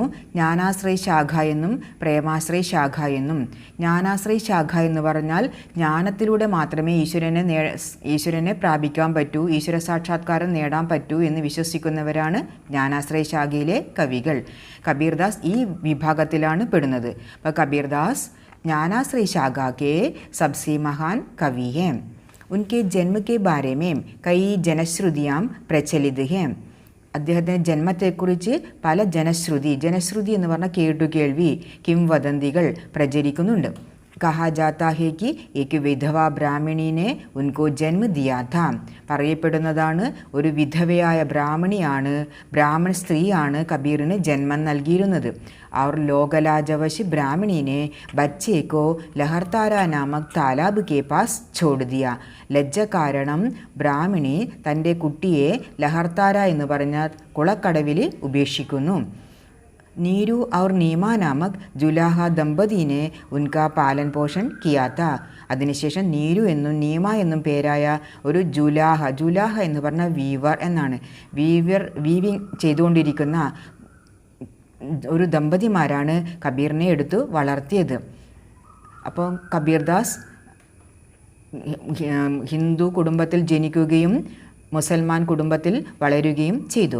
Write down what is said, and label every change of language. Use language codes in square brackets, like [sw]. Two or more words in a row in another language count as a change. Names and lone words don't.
[ml] ജ്ഞാനാശ്രയ ശാഖ എന്നും പ്രേമാശ്രയ ശാഖ എന്നും. ജ്ഞാനാശ്രയ ശാഖ എന്ന് പറഞ്ഞാൽ ജ്ഞാനത്തിലൂടെ മാത്രമേ ഈശ്വരനെ പ്രാപിക്കാൻ പറ്റൂ, ഈശ്വര സാക്ഷാത്കാരം നേടാൻ പറ്റൂ എന്ന് വിശ്വസിക്കുന്നവരാണ് ജ്ഞാനാശ്രയ ശാഖയിലെ കവികൾ. കബീർദാസ് ഈ വിഭാഗത്തിലാണ് പെടുന്നത്. അപ്പോൾ കബീർദാസ് [hi] ज्ञानाश्रय शाखा के सबसे महान कवि हैं. उनके जन्म के बारे में कई जनश्रुतियाँ प्रचलित हैं. [ml] അദ്ദേഹത്തിൻ്റെ ജന്മത്തെക്കുറിച്ച് പല ജനശ്രുതി എന്ന് പറഞ്ഞാൽ കേട്ടുകേൾവി, കിംവദന്തികൾ പ്രചരിക്കുന്നുണ്ട്. [hi] कहा जाता है कि एक विधवा ब्राह्मणी ने उनको जन्म दिया था. [ml] പറയപ്പെടുന്നതാണ് ഒരു വിധവയായ ബ്രാഹ്മണ സ്ത്രീയാണ് കബീറിന് ജന്മം നൽകിയിരുന്നത്. [hi] और लोकलाजवश ब्राह्मणी ने बच्चे को लहरतारा नामक तालाब के पास छोड़ दिया. [ml] ലജ്ജ കാരണം ബ്രാഹ്മണി തൻ്റെ കുട്ടിയെ ലഹർത്താര എന്ന് പറഞ്ഞ കുളക്കടവിൽ ഉപേക്ഷിക്കുന്നു. [hi] नीरू और नीमा नामक जुलाहा दंपति ने उनका पालन पोषण किया था. [ml] അതിനുശേഷം നീരു എന്നും നീമ എന്നും പേരായ ഒരു ജുലാഹ എന്ന് പറഞ്ഞാൽ വീവർ എന്നാണ്. വീവിങ് ചെയ്തുകൊണ്ടിരിക്കുന്ന ഒരു ദമ്പതിമാരാണ് കബീറിനെ എടുത്തു വളർത്തിയത്. അപ്പം കബീർദാസ് ഹിന്ദു കുടുംബത്തിൽ ജനിക്കുകയും മുസൽമാൻ കുടുംബത്തിൽ വളരുകയും ചെയ്തു.